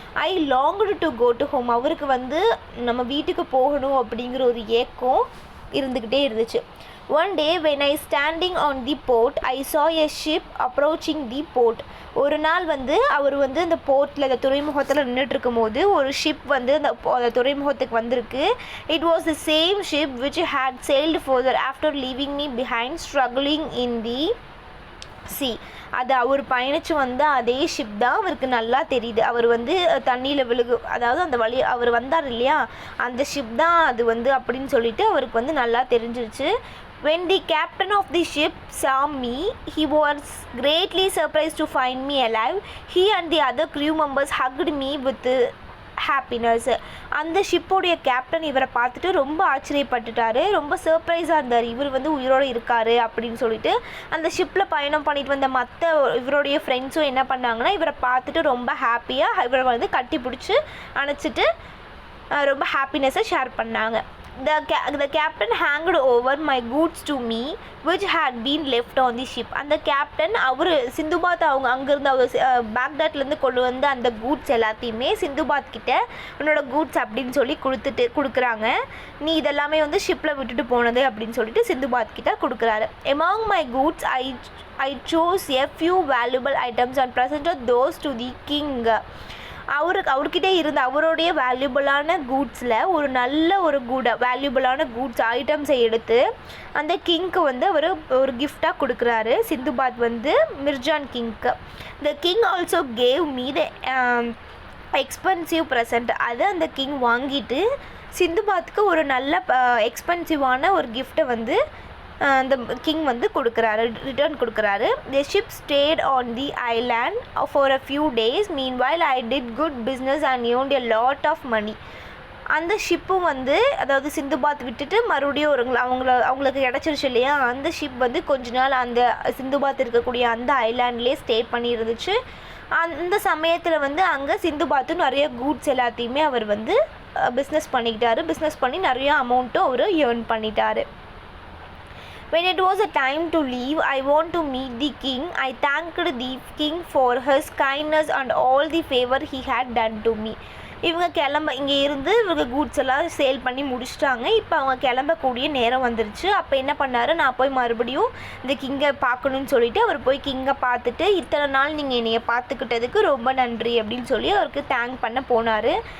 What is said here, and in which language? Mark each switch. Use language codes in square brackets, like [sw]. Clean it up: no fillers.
[en] I longed to go to home. [ta] அவருக்கு வந்து நம்ம வீட்டுக்கு போகணும் அப்படிங்கிற ஒரு ஏக்கம் இருந்துக்கிட்டே இருந்துச்சு. [en] one day when [ta] I [en] Standing on the port I saw a ship approaching the port. [ta] ஒரு நாள் வந்து அவர் வந்து அந்த போர்ட்டில், அந்த துறைமுகத்தில் நின்றுட்டுருக்கும் போது ஒரு ஷிப் வந்து அந்த துறைமுகத்துக்கு வந்திருக்கு. [en] It was the same ship which had sailed further after leaving me behind struggling in the sea. [ta] அது அவர் பயணித்து வந்த அதே ஷிப் தான் அவருக்கு நல்லா தெரியுது. அவர் வந்து தண்ணியில் அதாவது அந்த வழி அவர் வந்தார் இல்லையா, அந்த ஷிப் தான் அது வந்து அப்படின்னு சொல்லிட்டு அவருக்கு வந்து நல்லா தெரிஞ்சிருச்சு. [en] When the captain of the ship saw me, he was greatly surprised to find me alive. He and the other crew members hugged me with happiness. [ta] அந்த ஷிப்போடைய கேப்டன் இவரை பார்த்துட்டு ரொம்ப ஆச்சரியப்பட்டுட்டாரு, ரொம்ப சர்ப்ரைஸாக இருந்தார். இவர் வந்து உயிரோடு இருக்கார் அப்படின்னு சொல்லிட்டு அந்த ஷிப்பில் பயணம் பண்ணிட்டு வந்த மற்ற இவருடைய ஃப்ரெண்ட்ஸும் என்ன பண்ணாங்கன்னா இவரை பார்த்துட்டு ரொம்ப ஹாப்பியாக இவரை வந்து கட்டி பிடிச்சி அணைச்சிட்டு ரொம்ப ஹாப்பினஸை ஷேர் பண்ணாங்க. [en] The captain handed over my goods to me which had been left on the ship. [ta] அந்த கேப்டன் அவர் சிந்துபாத் அங்கேருந்து அவர் பாக்தாட்லேருந்து கொண்டு வந்த அந்த கூட்ஸ் எல்லாத்தையுமே சிந்துபாத் கிட்ட உன்னோட கூட்ஸ் அப்படின்னு சொல்லி கொடுக்குறாங்க. நீ இதெல்லாமே வந்து ஷிப்பில் விட்டுட்டு போனது அப்படின்னு சொல்லிட்டு சிந்துபாத் கிட்ட கொடுக்குறாரு. [en] Among my goods I chose a few valuable items and presented those to the king. [ta] அவர்கிட்ட இருந்த அவருடைய வேல்யூபிளான கூட்ஸில் ஒரு வேல்யூபிளான கூட்ஸ் ஐட்டம்ஸை எடுத்து அந்த கிங்க்கு வந்து அவர் ஒரு கிஃப்டாக கொடுக்குறாரு. சிந்துபாத் வந்து Mirjan கிங்க்கு. [en] The king also gave me the expensive present. [ta] அதை அந்த கிங் வாங்கிட்டு சிந்துபாத்துக்கு ஒரு நல்ல எக்ஸ்பென்சிவான ஒரு கிஃப்ட்டை வந்து அந்த கிங் வந்து ரிட்டர்ன் கொடுக்குறாரு. [en] The ship stayed on the island for a few days. Meanwhile I did good business and earned a lot of money. [ta] அந்த ஷிப்பும் வந்து அதாவது சிந்துபாத் விட்டுட்டு மறுபடியும் அவங்களுக்கு கிடச்சிருச்சு இல்லையா, அந்த ஷிப் வந்து கொஞ்ச நாள் அந்த சிந்துபாத் இருக்கக்கூடிய அந்த ஐலாண்ட்லேயே ஸ்டே பண்ணி இருந்துச்சு. அந்த சமயத்தில் வந்து அங்கே சிந்துபாத்தும் நிறைய கூட்ஸ் எல்லாத்தையுமே அவர் வந்து பிஸ்னஸ் பண்ணி நிறைய அமௌண்ட்டும் அவர் ஏர்ன் பண்ணிட்டார். [en] When it was a time to leave, I want to meet the king. I thanked the king for his kindness and all the favor he had done to me. [ta] இங்கே இருந்து இவங்க goods எல்லாம் sale பண்ணி முடிச்சிட்டாங்க. இப்போ அவங்க கிளம்பக்கூடிய நேரம் வந்துருச்சு. அப்போ என்ன பண்ணார், நான் போய் மறுபடியும் இந்த கிங்கை பார்க்கணுன்னு சொல்லிட்டு அவர் போய் கிங்கை பார்த்துட்டு, இத்தனை நாள் நீங்கள் என்னைய பார்த்துக்கிட்டதுக்கு ரொம்ப நன்றி அப்படின்னு சொல்லி அவருக்கு தேங்க் பண்ண போனார்.